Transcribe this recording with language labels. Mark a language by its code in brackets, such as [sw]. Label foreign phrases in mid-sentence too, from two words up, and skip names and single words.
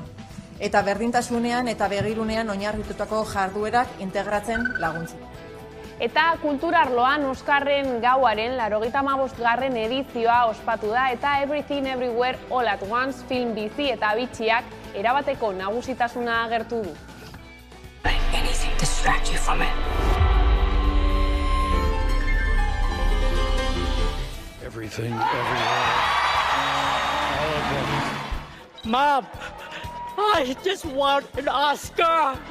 [eu] Eta berdintasunean eta begirunean oinarritutako jarduerak integratzen laguntzen. Eta kulturarloan Oskarren gauaren 85. edizioa ospatu da eta Everything Everywhere All at Once film bizi eta bitxiak erabateko nagusitasuna agertu du. [en] Anything distract you from it. Everything, everywhere. All at once. Mom, I just want an Oscar!